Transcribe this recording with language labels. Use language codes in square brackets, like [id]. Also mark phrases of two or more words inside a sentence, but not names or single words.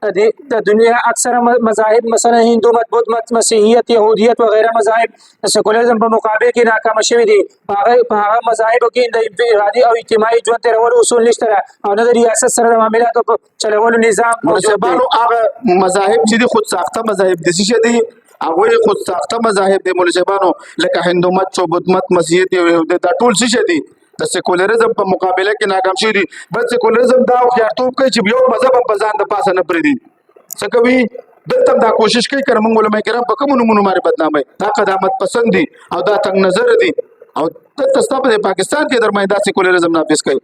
[ps] د دنیا اکثره مذاهب مثلا هندو مت، بودھ مت، مسیحیت، یهودیت وغیره مذاهب د سیکولریزم په مقابل کې ناکام شوي دي. په هغه مذاهبو کې د انفرادي او اجتماعي ژوند تېرولو اصول نشته او نه د ریاست سره د معاملاتو په چلولو نظام موجود دی. هغه مذاهب چې دي خود ساخته مذاهب دي چې دي هغه خود ساخته مذاهب د ملشبانو لکه هندو مت، بودھ مت، مسیحیت او یهودیت دا ټول څه دي د سیکولریزم په مقابله کې ناکام شوي دي. بل سیکولریزم دا خیارتوب کوي چې یو مذهب په ځان د پاسه نه پرېږدي. څه کوي دلته دا کوشش کوي که موږ علماء کرام په کومو نومونو باندې بدناموي. دا قدامت پسند دي او دا تنګ نظر دي او دلته ستا په پاکستان کې درمای دا سیکولریزم نافذ کوي.